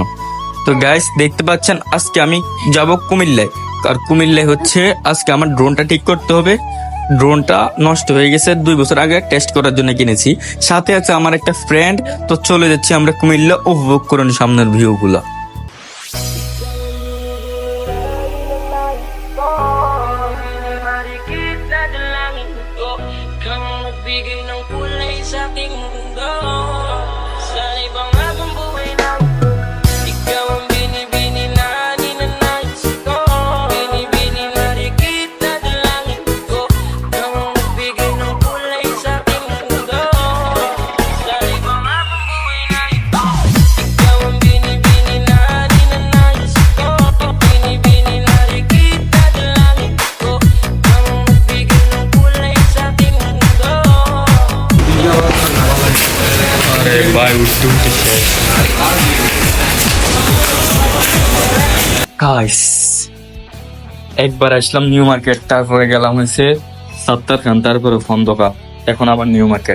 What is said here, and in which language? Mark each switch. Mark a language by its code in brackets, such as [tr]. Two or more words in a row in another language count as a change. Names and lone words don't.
[bn] তো গাইস, দেখতে পাচ্ছেন আজকে আমি যাব কুমিল্লায়। আর কুমিল্লায় হচ্ছে আজকে আমার ড্রোনটা ঠিক করতে হবে। ড্রোনটা নষ্ট হয়ে গেছে, 2 বছর আগে টেস্ট করার জন্য কিনেছি। সাথে আছে আমার একটা ফ্রেন্ড। তো চলে যাচ্ছি আমরা কুমিল্লা, উপভোগ করুন সামনের ভিউ গুলা। [tl] Mari kita dalangin ko kang nagbigay ng kulay sa aking mundo. Sa ibang habang buhay na ikaw ang binibini na ninanais ko. Binibini, mari kita dalangin ko kang nagbigay ng kulay sa aking mundo. Sa ibang habang buhay na ikaw ang binibini na ninanais ko. Binibini, mari kita dalangin ko kang nagbigay ng kulay sa aking mundo. [bn] গাইস, একবার আসলাম নিউ মার্কেট, তারপরে গেলাম হচ্ছে সত্তর খান, তারপরে ফন্দকা, এখন আবার নিউ মার্কেট।